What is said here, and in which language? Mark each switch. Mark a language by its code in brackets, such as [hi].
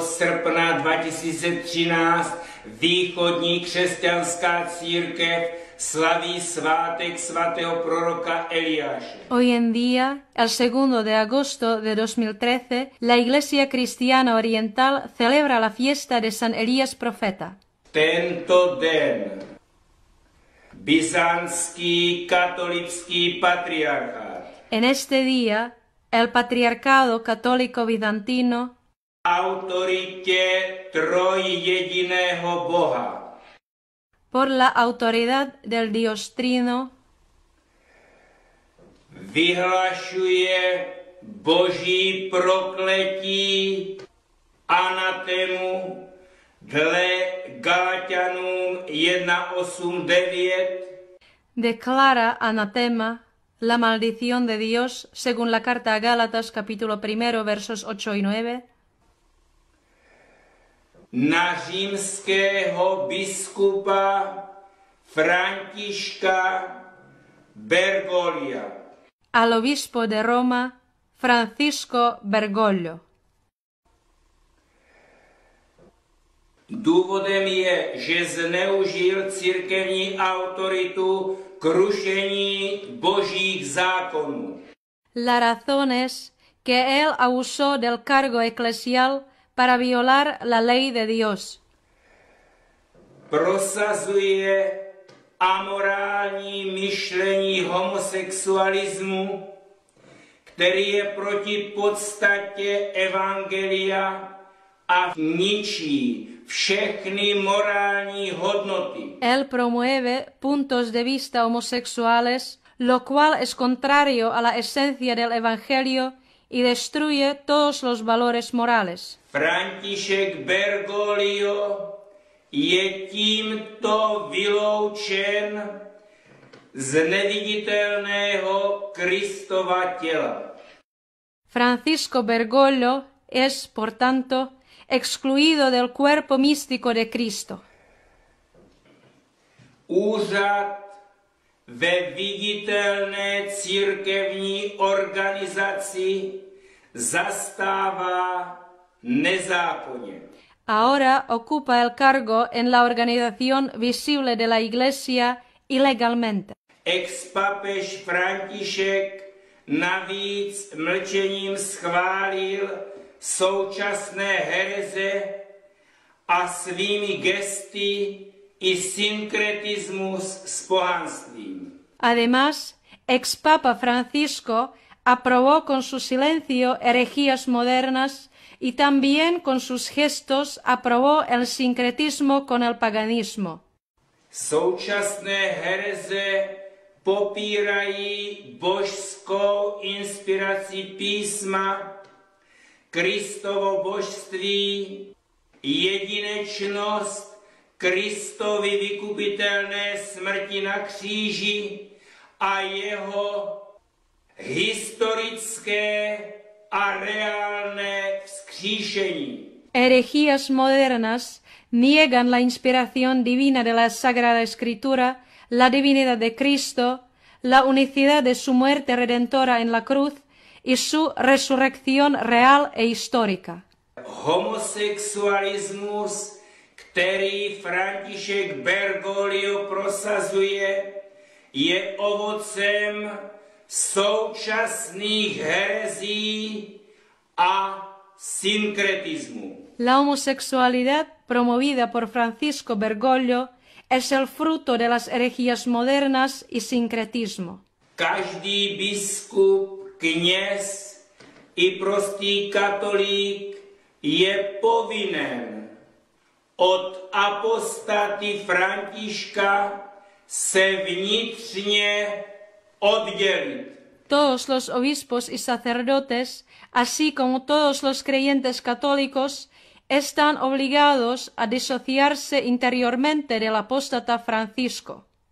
[cs] srpna 2013 východní křesťanská církev slaví svátek svatého proroka Eliáše. [es] Hoy en día, el 2 de agosto de 2013, la Iglesia Cristiana Oriental celebra la fiesta de San Elías Profeta. [cs] Tento den byzantský katolický patriarchát [es] En este día, el patriarcado católico bizantino, [cs] autoritě trojjediného Boha, [es] por la autoridad del Dios Trino, [cs] vyhlašuje boží prokletí anatému dle Galatianům 1:8-9, [es] declara anatema la maldición de Dios según la carta a Gálatas capítulo 1 versos 8 y 9, [cs] na římského biskupa Františka Bergoglio, [es] al obispo de Roma Francisco Bergoglio. [cs] Důvodem je, že zneužil církevní autoritu k rušení božích zákonů. [es] La razón es que él abusó del cargo eclesial para violar la ley de Dios. [cs] Prosazuje amorální myšlení homosexualismu, který je proti podstatě evangelia a ničí všechny morální hodnoty. [es] Él promueve puntos de vista homosexuales, lo cual es contrario a la esencia del Evangelio y destruye todos los valores morales. [cs] František Bergoglio je tímto vyloučen z neviditelného Kristova těla. [es] Francisco Bergoglio es, por tanto, excluido del cuerpo místico de Cristo. [cs] Úřad ve viditelné církevní organizaci zastává nezákonně. [es] Ahora ocupa el cargo en la organización visible de la Iglesia ilegalmente. [cs] Ex-papež František navíc mlčením schválil současné hereze a svými gesty i synkretismus s pohanstvím. [es] Además, ex-papa Francisco aprobó con su silencio herejías modernas y también con sus gestos aprobó el sincretismo con el paganismo. [cs] Současné hereze popírají božskou inspiraci písma, Kristovo božství, jedinečnost Kristovy vykupitelné smrti na kříži a jeho historické a reálné vzkříšení. [es] Herejías modernas niegan la inspiración divina de la Sagrada Escritura, la divinidad de Cristo, la unicidad de su muerte redentora en la cruz y su resurrección real e histórica. [cs] Homosexualismus, který František Bergoglio prosazuje, je ovocem současných herezí a sinkretismu. [es] La homosexualidad promovida por Francisco Bergoglio es el fruto de las herejías modernas y sincretismo. [cs] Každý biskup, kněz i prostý katolík je povinen od apostaty Františka se vnitřně oddělit. [es] Todos los obispos y sacerdotes, así como todos los creyentes católicos, están obligados a disociarse interiormente del apóstata Francisco.